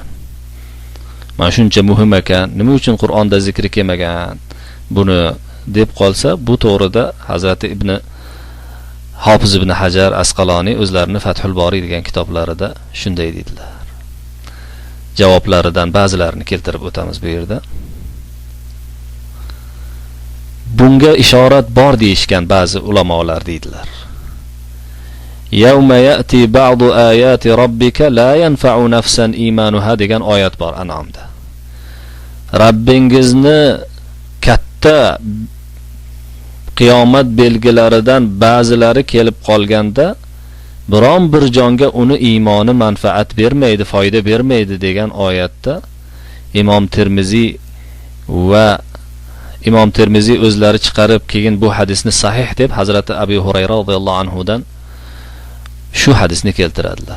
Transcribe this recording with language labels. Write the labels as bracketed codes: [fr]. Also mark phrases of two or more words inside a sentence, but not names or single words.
[uz] Mana shuncha muhim ekan, nima uchun Qur'onda zikri kelmagan buni deb qolsa, bu to'g'rida Hazrati Hofiz ibn Hajar Asqaloniy o'zlarini Fathul Bori degan kitoblarida shunday dedilar. Javoblaridan ba'zilarini keltirib o'tamiz bu yerda. Bunga ishorat bor deyishgan ba'zi ulamolar deydilar. [ar] يوم يأتي بعض آيات ربك لا ينفع نفسا إيمانها degan oyat bor An'amda. [uz] Rabbingizni katta qiyomat belgilaridan ba'zilari kelib qolganda biron bir jonga uni iymoni manfaat bermaydi, foyda bermaydi degan oyatda Imom Termiziy o'zlari chiqarib keyin bu hadisni sahih deb Hazrati Abu Hurayra [ar] رضي الله عنه [uz] dan shu hadisni keltiradilar.